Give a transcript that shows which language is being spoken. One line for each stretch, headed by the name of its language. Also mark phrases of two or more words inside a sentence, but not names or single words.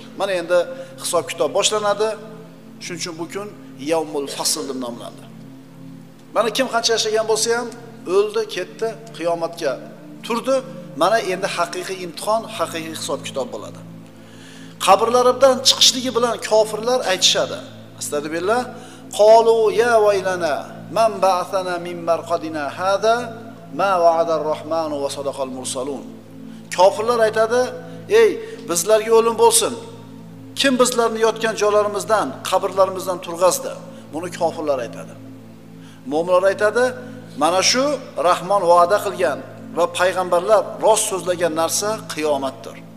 Uzbek: Mana endi hisob-kitob boshlanadi. Shuning uchun bu kun
Arabic: يوم الفصل
Uzbek: deb nomlandi. Mana kim qancha yashagan bo'lsa ham o'ldi, ketdi, qiyomatga turdi. Mana endi haqiqiy imtihon, haqiqiy hisob-kitob bo'ladi. Qabrlaridan chiqishligi bilan kofirlar aytishadi.
Arabic: أستغفر الله قالوا يا ويلنا من بعثنا من مرقدنا هذا ما وعد الرحمن وصدق المرسلون.
Uzbek: Kofirlar aytadi, ey bizlarga o'lim bo'lsin. Kim bizlarni yotgan joylarimizdan, qabrlarimizdan turg'azdi? Buni kofirlar aytadi. Mo'minlar aytadi, mana shu Rahmon va'da qilgan va payg'ambarlar rost so'zlagan narsa qiyomatdir.